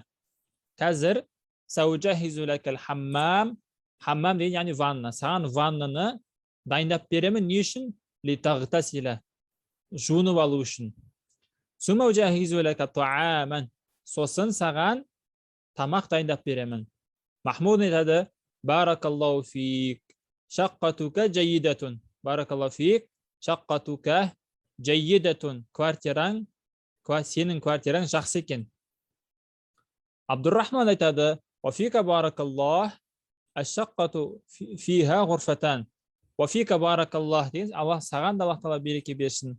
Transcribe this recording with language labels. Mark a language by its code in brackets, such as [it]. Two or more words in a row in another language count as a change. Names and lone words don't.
[ar] Қазір سأجهز لك الحمام. [kk] Хаммам деген яғни ванна. Саған ваннаны дайындап беремін. Не үшін? Литагтасила. Жуынып алу үшін. [ar] ثم أجهز لك طعاما. [kk] Сосын саған тамақ дайындап беремін. Махмуд айтады: [ar] بارك الله فيك. شقتك جيدة. بارك الله فيك. شقتك جيدة. [kk] Сенің квартираң жақсы екен. [ar] Абдир-Рахман айтады: وفيك بارك الله. الشقة فيها غرفتان. وفيك بارك الله [kk] деген Аллах саған да Аллах Тағала береке берсін.